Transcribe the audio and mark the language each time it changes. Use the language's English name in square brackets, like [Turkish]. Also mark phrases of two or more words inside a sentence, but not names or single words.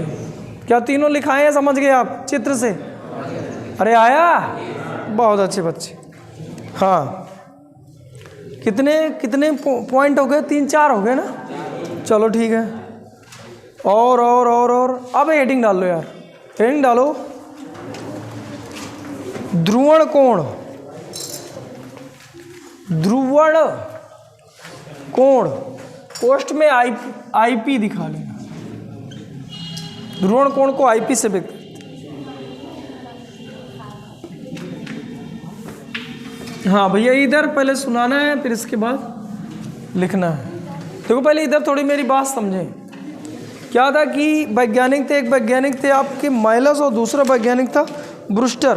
[Hindi] क्या तीनों लिखाए हैं? समझ गए आप चित्र से? अरे आया, बहुत अच्छे बच्चे। हाँ, कितने पॉइंट हो गए? 3-4 हो गए ना? चलो ठीक है। और अब हेडिंग डाल लो यार, हेडिंग डालो, ध्रुवण कोण, ध्रुवण कोण, पोस्ट में आईपी दिखा लेना, ध्रुवण कोण को आईपी से व्यक्त। हाँ भैया, इधर पहले सुनाना है, फिर इसके बाद लिखना है। देखो पहले इधर थोड़ी मेरी बात समझें। क्या था कि वैज्ञानिक थे, एक वैज्ञानिक थे आपके माइलस और दूसरा वैज्ञानिक था ब्रूस्टर।